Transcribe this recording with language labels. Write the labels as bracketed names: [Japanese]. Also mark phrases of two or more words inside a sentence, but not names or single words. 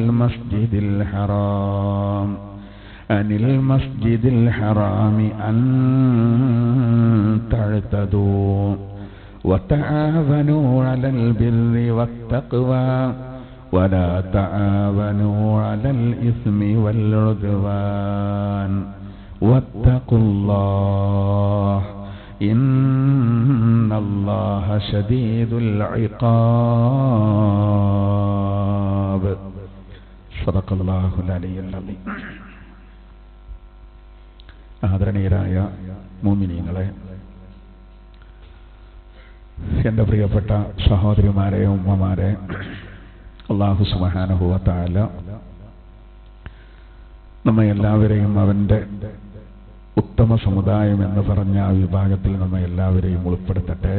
[Arabic] المسجد الحرام أن تعتدوا وتعاونوا على البر والتقوى ولا تعاونوا على الإثم والعدوان واتقوا الله إن الله شديد العقاب. صدق الله العلي العظيم. [Malayalam] ആദരണീയരായ മുഅ്മിനീങ്ങളെ, എൻ്റെ പ്രിയപ്പെട്ട സഹോദരിമാരെ, ഉമ്മമാരെ, [Arabic] الله سبحانه وتعالى [Malayalam] നമ്മെ എല്ലാവരെയും അവൻ്റെ ഉത്തമ സമുദായം എന്ന് പറഞ്ഞ ആ വിഭാഗത്തിൽ നമ്മെ എല്ലാവരെയും ഉൾപ്പെടുത്തട്ടെ.